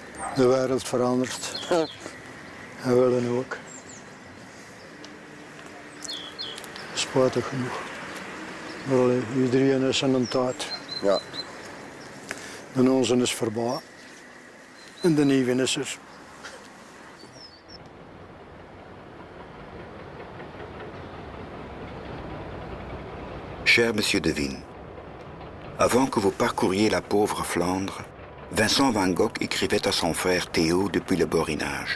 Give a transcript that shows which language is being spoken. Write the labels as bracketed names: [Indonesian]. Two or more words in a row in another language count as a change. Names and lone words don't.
[Dutch] De wereld verandert. En willen ook. Spijtig genoeg. Maar iedereen is aan een tijd. Ja. De onze is voorbij. En de nieuwe is er. [French] Cher Monsieur Devine, avant que vous parcouriez la pauvre Flandre, Vincent van Gogh écrivait à son frère Théo depuis le Borinage.